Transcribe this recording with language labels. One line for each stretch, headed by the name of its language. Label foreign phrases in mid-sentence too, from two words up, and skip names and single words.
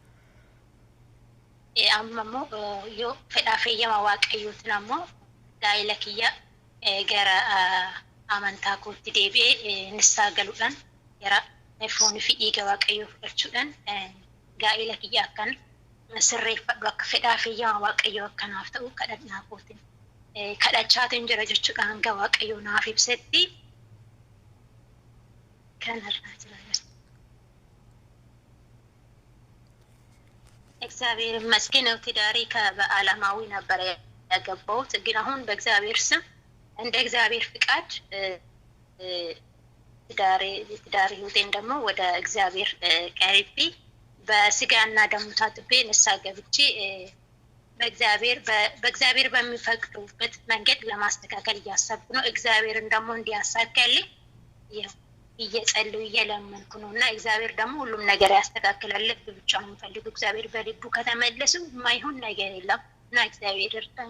Oromo: Amma immoo yoo fedhaa feeyyama waaqayyootiin ammoo gaa'ila kiyya gara amantaa kootti deebi'ee nissaa galuudhaan gara foonii fi dhiiga waaqayyoo fudhachuudhaan gaa'ila kiyya akkan sirreeffadhu akka fedhaa feeyyama waaqayyoo akkanaaf ta'u kadhannaa kootiin kadhachaatiin jira jechuudha. Hanga waaqayyoo naaf ibsetti
Amharic: እግዚአብሔር ይመስገን ትዳሬ በዓለማዊ ነበር ያገባሁት። ግን አሁን በእግዚአብሔር ስም እንደ እግዚአብሔር ፍቃድ ትዳሬ ህይወቴን ደግሞ ወደ እግዚአብሔር ቀርቤ በስጋና ደሙ ታጥቤ ንስሐ ገብቼ በእግዚአብሔር በሚፈቅዱበት መንገድ ለማስተካከል እያሰብኩ ነው። እግዚአብሔርን ደግሞ እንዲያሳካልኝ እየጸለዩ እየለመንኩ ነው እና እግዚአብሔር ደግሞ ሁሉም ነገር ያስተካክላል። ልብ ብቻ ነው የምፈልገው። እግዚአብሔር በልቡ ከተመለሱ የማይሆን ነገር የለም እና እግዚአብሔር እርዳኝ።